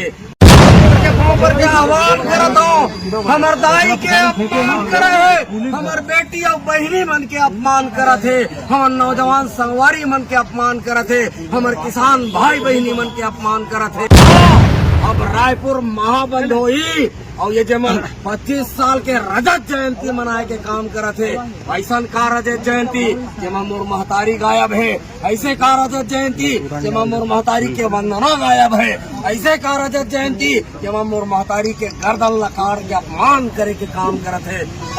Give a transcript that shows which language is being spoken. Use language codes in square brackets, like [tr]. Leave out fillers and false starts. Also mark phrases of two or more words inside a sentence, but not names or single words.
[hne] के आह्वान करत हो, हमर दाई के अपमान करे है, हमर बेटी और बहनी मन के अपमान करत है, हमर नौजवान संगवारी मन के अपमान करत है, हमर किसान भाई बहनी मन के अपमान करत है। अब रायपुर महाबंद होई और ये जमन 25 साल के रजत जयंती मनाए के काम करत है। ऐसा का रजत जयंती जेमा मोर महतारी गायब है, ऐसे का रजत जयंती जेमा मोर महतारी के वंदना गायब है, ऐसे का रजत जयंती जेमा मोर महतारी के गर्दन लकार के अपमान करे के काम करत है।